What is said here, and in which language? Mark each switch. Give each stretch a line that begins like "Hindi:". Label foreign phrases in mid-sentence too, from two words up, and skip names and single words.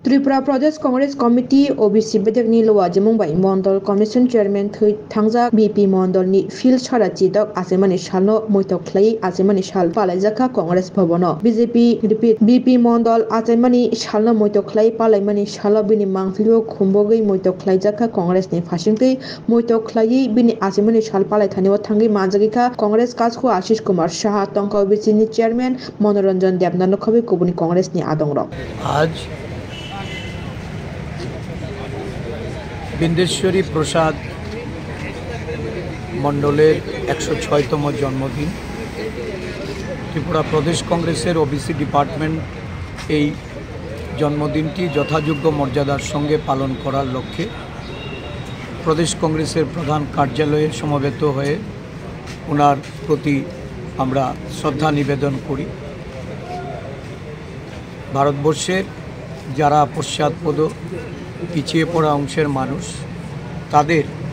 Kok Borok: Tripura Pradesh Congress Committee OBC Bedekni Lowa Jemungbai Mondol Commission Chairman Thangja BP Mondol ni Phil Charachi Dok Asemani Shalno Moitok Clay Asemani Shal Palajaka Congress Bhabono BJP repeat BP Mondol Asemani Shalno Moitok Clay Palaimani Shala Bini Mangflio Khumbogi Moitok Clay Jaka Congress ni Fashingte Moitok Clay Bini Asemani Shal Palai Thaniwa Thangi Manjagika Congress Kasku Ashish Kumar Shah Tongka OBC ni Chairman Monoranjan Debnano Khabi Kubuni Congress ni Adongrok
Bangla: আজ বিন্দেশ্বরী প্রসাদ মণ্ডলের 106তম জন্মদিন ত্রিপুরা প্রদেশ কংগ্রেসের ওবিসি ডিপার্টমেন্ট এই जन्मदिनটি যথাযোগ্য মর্যাদার সঙ্গে পালন করার লক্ষ্যে প্রদেশ কংগ্রেসের প্রধান কার্যালয়ে সমবেত হয়ে ওনার প্রতি আমরা শ্রদ্ধা নিবেদন করি। ভারতবর্ষের যারা পশ্চাৎপদ পিছিয়ে পড়া অংশের মানুষ তাদের